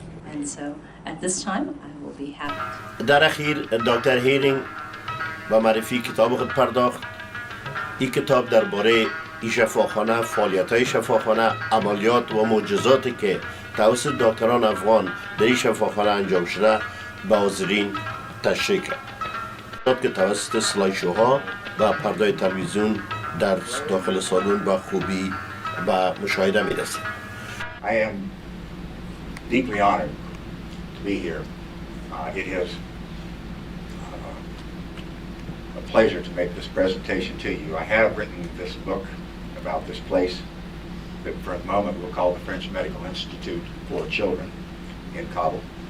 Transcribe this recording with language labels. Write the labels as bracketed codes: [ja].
[en] And so at this time, I will be happy. [fa] در اخیر دکتر هیلینگ به معرفی کتاب خود پرداخت. این کتاب درباره این شفاخانه، فعالیت‌های شفاخانه، عملیات و معجزاتی که توسط دکتران افغان در این شفاخانه انجام شده به حاضرین تشریح کرد که توسط سلایشوها و پردای تلویزیون در داخل سالن به خوبی به مشاهده می‌رسید. [en] I am deeply honored to be here. It is a pleasure to make this presentation to you. I have written this book about this place that for a moment we'll call the French Medical Institute for Children in Kabul.